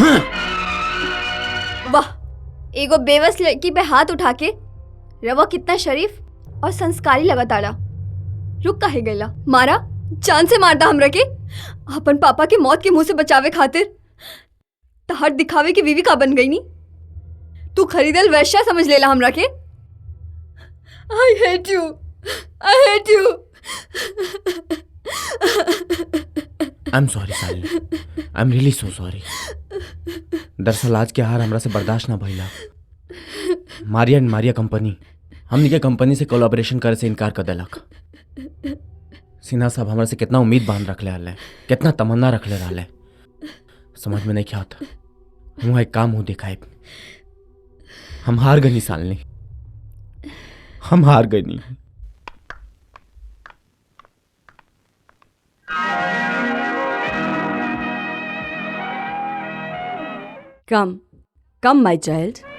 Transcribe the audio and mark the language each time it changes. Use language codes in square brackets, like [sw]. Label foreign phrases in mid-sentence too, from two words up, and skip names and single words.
[bho] वाह, एगो बेवस लड़की पे हाथ उठा के रवा कितना शरीफ और संस्कारी लगा ताड़ा। रुक काहे गईला? मारा, जान से मारता हमरा के। अपन पापा के मौत के मुंह से बचावे खातिर तहार दिखावे की बीवी का बन गई नी। तू खरीदल वैश्या समझ लेला हमरा के। [en] I hate you, I hate you. I am sorry Shalini, I am really so sorry. [bho] दरअसल आज के हार हमरा से बर्दाश्त ना भइला। मारिया एंड मारिया कंपनी हमनी के कंपनी से कोलैबोरेशन करे से इनकार कर देलक। सिन्हा साहब हमरा से कितना उम्मीद बांध रखले रहले, कितना तमन्ना रखले रहले, समझ में नहीं क्या होता। हम एक काम हो दिखाए। हम हार गई शालिनी, हम हार गई। [en] Come, come, my child.